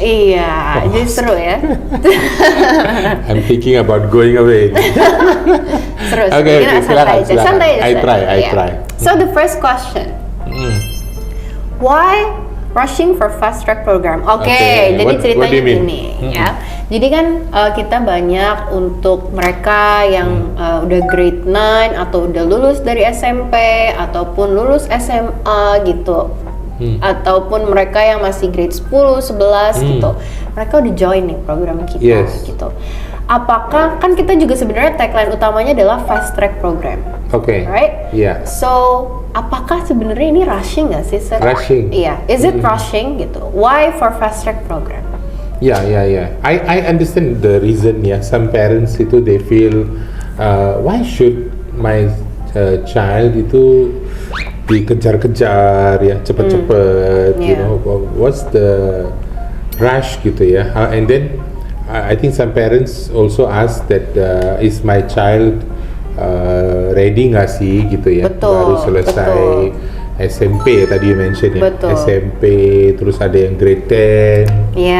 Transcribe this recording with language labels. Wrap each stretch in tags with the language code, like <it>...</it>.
<id>Iya, jadi seru ya.</id> <en>I'm thinking about going away.</en> <id>Seru.</id> <en>Okay,</en> <id>Santai aja. Santai aja.</id> <en>I try. So the first question. Why rushing for fast track program?</en> <id>Oke, jadi ceritanya gini ya. Jadi kan kita banyak untuk mereka yang udah grade 9 atau udah lulus dari SMP ataupun lulus SMA gitu. Ataupun mereka yang masih grade 10, 11 gitu. Mereka udah join nih program kita gitu. Apakah kan kita juga sebenarnya tagline utamanya adalah fast track program.</id> <en>Okay. Right? Yeah.</en> <id>So, apakah sebenarnya ini rushing nggak sih, Sir?</id> <en>Rushing. Iya. Is it rushing gitu? Why for fast track program? Yeah. I understand the reason. Yeah, some parents itu they feel, why should my child itu</en> <id>dikejar-kejar ya cepet-cepet?</id> <en>You know, what's the rush gitu ya? And then I think some parents also ask that is my child ready</en> <id>nggak sih gitu ya? Baru selesai SMP ya tadi</id> <en>you mention</en> <id>ya. SMP terus ada yang grade 10.</id>